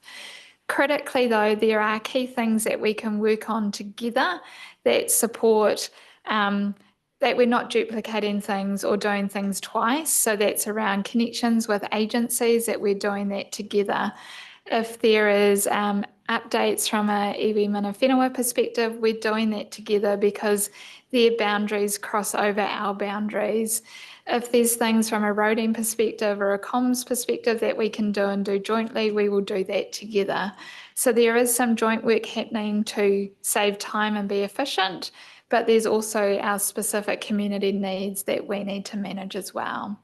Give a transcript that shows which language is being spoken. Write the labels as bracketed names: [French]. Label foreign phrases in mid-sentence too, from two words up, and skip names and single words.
[English] Critically, though, there are key things that we can work on together that support that we're not duplicating things or doing things twice. So that's around connections with agencies, that we're doing that together. If there is updates from a [Māori] iwi mana whenua [English] perspective, we're doing that together, because their boundaries cross over our boundaries. If there's things from a roading perspective or a comms perspective that we can do and do jointly, we will do that together. So there is some joint work happening to save time and be efficient, but there's also our specific community needs that we need to manage as well.